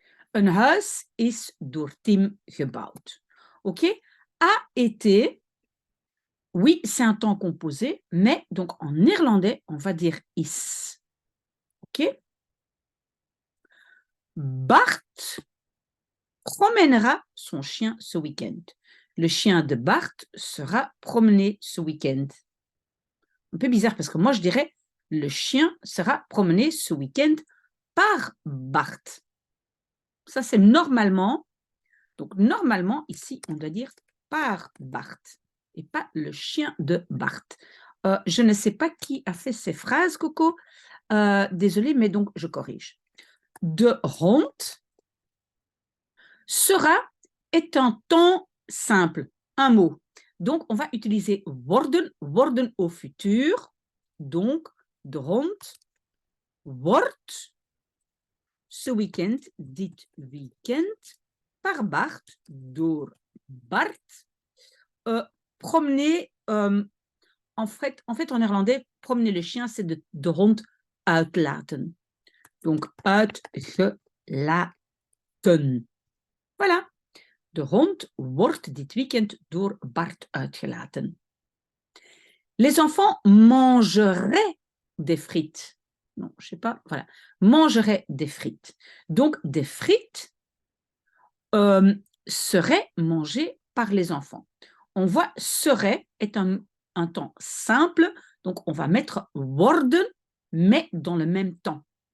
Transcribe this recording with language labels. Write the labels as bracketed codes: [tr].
[nl] Een huis is door Tim gebouwd. OK? [fr] A été, oui, c'est un temps composé, mais donc en néerlandais, on va dire is. OK? Bart promènera son chien ce week-end. Le chien de Bart sera promené ce week-end. Un peu bizarre parce que moi je dirais le chien sera promené ce week-end par Bart. Ça c'est normalement. Donc normalement ici on doit dire par Bart et pas le chien de Bart. Je ne sais pas qui a fait ces phrases, Coco. Désolée, mais donc je corrige. [nl] De hond [fr] sera est un temps simple, un mot. Donc, on va utiliser worden, worden au futur. Donc, [nl] de hond wordt [fr] ce week-end, [nl] dit weekend, [fr] par Bart, [nl] door Bart. [fr] Promener, en fait, en néerlandais, promener le chien, c'est [nl] de hond uitlaten. [fr] Donc, uitgelaten. Voilà. [nl] De hond wordt dit weekend door Bart uitgelaten. [fr] Les enfants mangeraient des frites. Non, je sais pas, voilà. Mangeraient des frites. Donc, des frites seraient mangées par les enfants. On voit serait est un temps simple, donc on va mettre worden, mais dans le même temps.